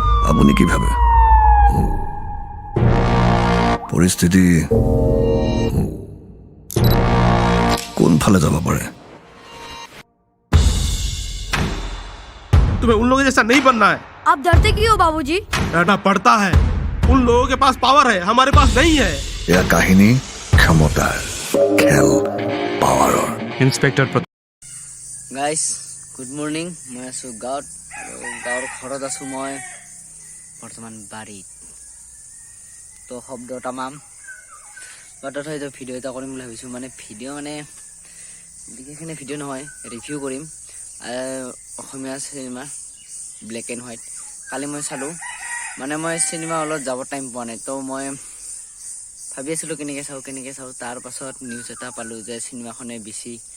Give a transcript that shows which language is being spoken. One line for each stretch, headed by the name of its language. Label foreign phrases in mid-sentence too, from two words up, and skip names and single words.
Assamese: আপুনি কি ভাবে পৰিস্থিতি কোনফালে যাব পাৰে
Hindi: तुम्हें उन लोगों जैसा नहीं बनना है। आप डरते क्यों हो बाबूजी? डरना पड़ता है, उन लोगों के पास पावर है, हमारे पास नहीं है।
Assamese: यह কাহিনী ক্ষমতাৰ খেল পাৱাৰৰ ইন্সপেক্টৰ গাইজ
English: good morning
Assamese: মই আছোঁ গাঁৱত আৰু গাঁৱৰ ঘৰত আছোঁ মই বৰ্তমান বাৰীত তো শব্দ তামাম বাটত হয়তো ভিডিঅ' এটা কৰিম বুলি ভাবিছোঁ মানে ভিডিঅ' মানে বিশেষখিনি ভিডিঅ' নহয় ৰিভিউ কৰিম অসমীয়া চিনেমা ব্লেক এণ্ড হোৱাইট কালি মই চালোঁ মানে মই
English: cinema hall
Assamese: যাব টাইম পোৱা নাই তো মই ভাবি আছিলোঁ কেনেকৈ চাওঁ তাৰ পাছত নিউজ এটা পালোঁ যে চিনেমাখনে বেছি